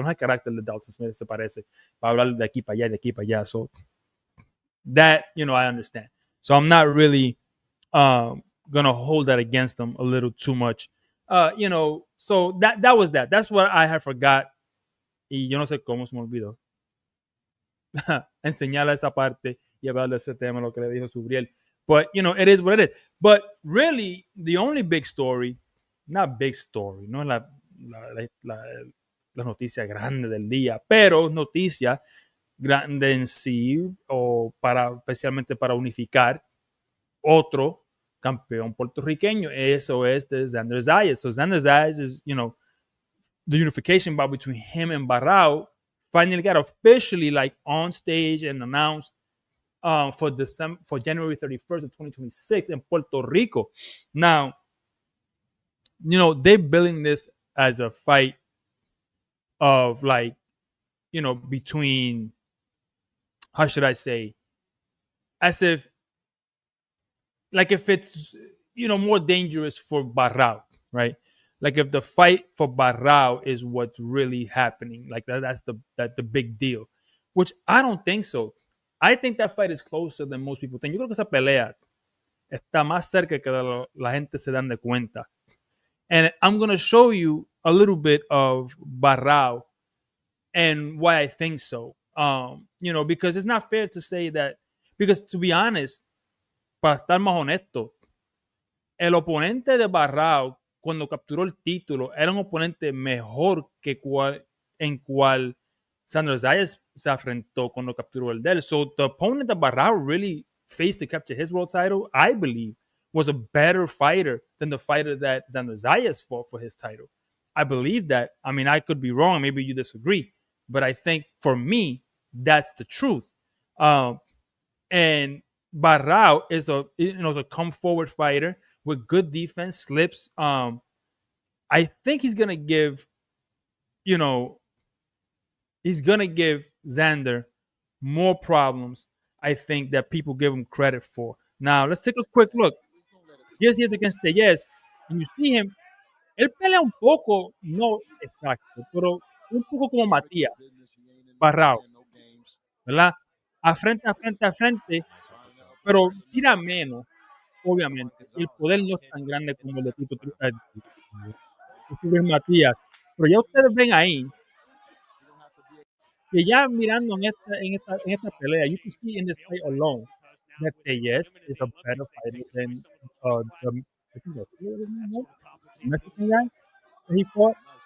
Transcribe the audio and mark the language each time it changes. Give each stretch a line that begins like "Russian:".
Spanish: No es el carácter de Dalton Smith, se parece, para hablar de aquí para allá, de aquí para allá.
English: So, that, you know, I understand. So I'm not really gonna hold that against them a little too much. You know, so that was that. That's what I had forgot.
Spanish: Y yo no sé cómo se me olvidó enseñar esa parte y hablar de ese tema, lo que le dijo Subriel.
English: But, you know, it is what it is. But really, the only big story,
Spanish: not big story, no es la noticia grande del día, pero noticia grande en sí, o especialmente para unificar otro campeón puertorriqueño. Eso es de Xander Zayas.
English: So Xander Zayas is, you know, the unification bout between him and Baraau finally got officially like on stage and announced for January 31st of 2026 in Puerto Rico. Now, you know, they're billing this as a fight of like, you know, between, how should I say, as if, like if it's, you know, more dangerous for Baraau, right? like if the fight for Baraau is what's really happening, like that's the big deal, which I don't think so. I think that fight is closer than most people think.
Spanish: Yo creo que esa pelea está más cerca que la gente se dan de cuenta.
English: And I'm gonna show you a little bit of Baraau and why I think so. Because it's not fair to say that, because to be honest,
Spanish: para estar más honesto, el oponente de Baraau cuando capturó el título era un oponente mejor que en cual Xander Zayas se enfrentó cuando capturó el de él.
English: So the opponent that Baraau really faced to capture his world title, I believe, was a better fighter than the fighter that Xander Zayas fought for his title. I believe that. I mean, I could be wrong. Maybe you disagree. But I think for me, that's the truth. And Baraau is a come forward fighter with good defense, slips. I think you know, he's gonna give Xander more problems. I think that people give him credit for. Now let's take a quick look. Yes, he is against the yes, and you see him.
Spanish: Él pelea un poco, no exacto, pero un poco como Matías, Baraau, ¿verdad? A frente, a frente, pero tira menos, obviamente. El poder no es tan grande como el de Matías. Pero ya ustedes ven ahí que ya mirando en esta pelea,
English: you can see in this fight alone that Tellez is a better fighter than I think that's the Mexican guy that he fought.